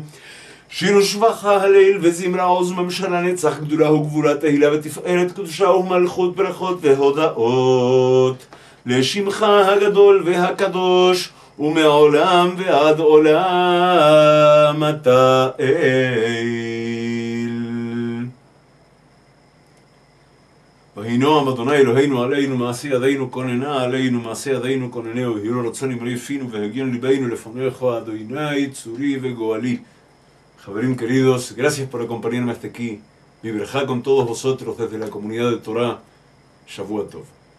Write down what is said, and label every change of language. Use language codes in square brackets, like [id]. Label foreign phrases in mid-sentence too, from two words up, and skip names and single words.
[he] שיר ושבח הלל וזמרה עוז ממשלה נצח, גדולה וגבורה תהילה ותפארת קדושה ומלכות ברכות והודאות לשמך הגדול והקדוש, ומעולם ועד עולם אתה אל. והנועם אדוני אלוהינו עלינו, מעשה ידינו כוננה עלינו, מעשה ידינו כוננהו, הירו רצון אמרי פינו והגיון ליבנו לפניך אדוני צוrí וגואלי. [es] Javerín queridos, gracias por acompañarme hasta aquí. Mi verajá con todos vosotros desde la comunidad de Torah. [he] שבועות טוב.